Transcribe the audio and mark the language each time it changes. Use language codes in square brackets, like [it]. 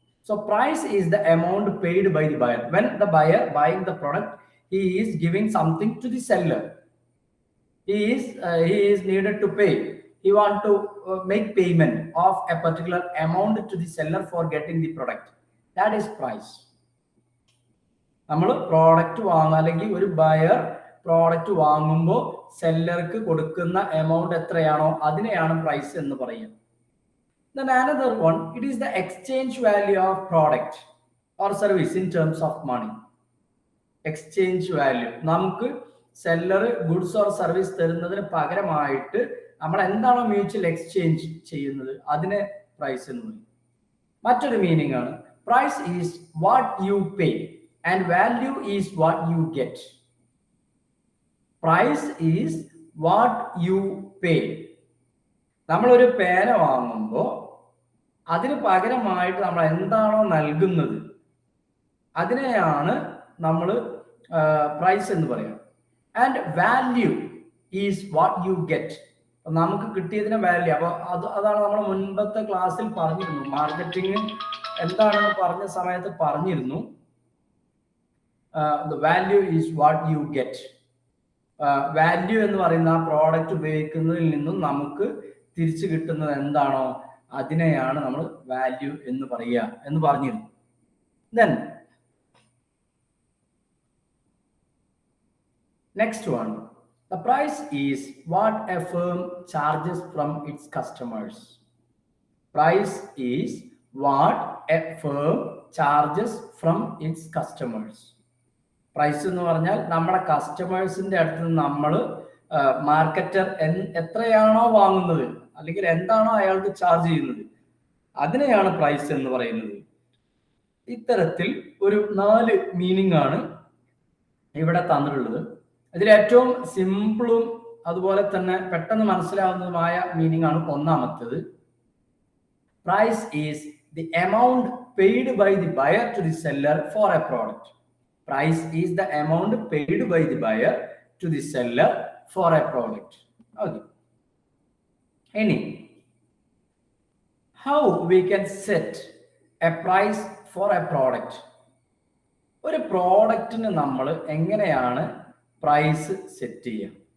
[en] So price is the amount paid by the buyer. When the buyer buying the product, he is giving something to the seller. He is needed to pay. He want to make payment of a particular amount to the seller for getting the product. That is price. [ml] നമ്മൾ product വാങ്ങുക അല്ലെങ്കിൽ ഒരു buyer product വാങ്ങുമ്പോൾ സെല്ലർക്ക് കൊടുക്കുന്ന amount എത്രയാണോ അതിനെയാണ് price എന്ന് പറയുക. [en] Then another one, it is the exchange value of product or service in terms of money. Exchange value. [ml] നമുക്ക് സെല്ലർ ഗുഡ്സ് ഓർ സർവീസ് തരുന്നതിന് പകരമായിട്ട് നമ്മൾ എന്താണോ മ്യൂച്വൽ എക്സ്ചേഞ്ച് ചെയ്യുന്നത് അതിനെ പ്രൈസ് എന്ന് പറയും. മറ്റൊരു മീനിങ് ആണ് [en] Price is what you pay and value is what you get. Price is what you pay. [ml] നമ്മളൊരു പേന വാങ്ങുമ്പോൾ അതിന് പകരമായിട്ട് നമ്മൾ എന്താണോ നൽകുന്നത് അതിനെയാണ് നമ്മൾ പ്രൈസ് എന്ന് പറയുക. [en] And value is what you get. [ml] നമുക്ക് കിട്ടിയതിന് വാല്യൂ. അപ്പോൾ അതാണ് നമ്മൾ മുൻപത്തെ ക്ലാസ്സിൽ പറഞ്ഞിരുന്നു. മാർക്കറ്റിംഗ് എന്താണെന്ന് പറഞ്ഞ സമയത്ത് പറഞ്ഞിരുന്നു. [en] The value is what you get. [ml] Value എന്ന് പറയുന്ന ആ പ്രോഡക്റ്റ് ഉപയോഗിക്കുന്നതിൽ നിന്നും നമുക്ക് തിരിച്ചു കിട്ടുന്നത് എന്താണോ അതിനെയാണ് നമ്മൾ വാല്യൂ എന്ന് പറയുക എന്ന് പറഞ്ഞിരുന്നു. [en] Then next one, the price is what a firm charges from its customers. Price is what a firm charges from its customers. [ml] Price എന്ന് പറഞ്ഞാൽ നമ്മുടെ കസ്റ്റമേഴ്സിന്റെ അടുത്ത് നിന്ന് നമ്മൾ മാർക്കറ്റർ എത്രയാണോ വാങ്ങുന്നത് അല്ലെങ്കിൽ എന്താണോ അയാൾക്ക് ചാർജ് ചെയ്യുന്നത് അതിനെയാണ് പ്രൈസ് എന്ന് പറയുന്നത്. ഇത്തരത്തിൽ ഒരു 4 മീനിങ് ആണ് ഇവിടെ തന്നിട്ടുള്ളത്. ഇതിൽ ഏറ്റവും സിമ്പിളും അതുപോലെ തന്നെ പെട്ടെന്ന് മനസ്സിലാവുന്നതുമായ മീനിങ് ആണ് ഒന്നാമത്തേത്. [en] Price is the amount paid by the buyer to the seller for a product. Price is the amount paid by the buyer to the seller for a product. Okay. How we can set a price for a product? [ml] ഒരു പ്രോഡക്റ്റിന് നമ്മൾ എങ്ങനെയാണ് price set ചെയ്യുക?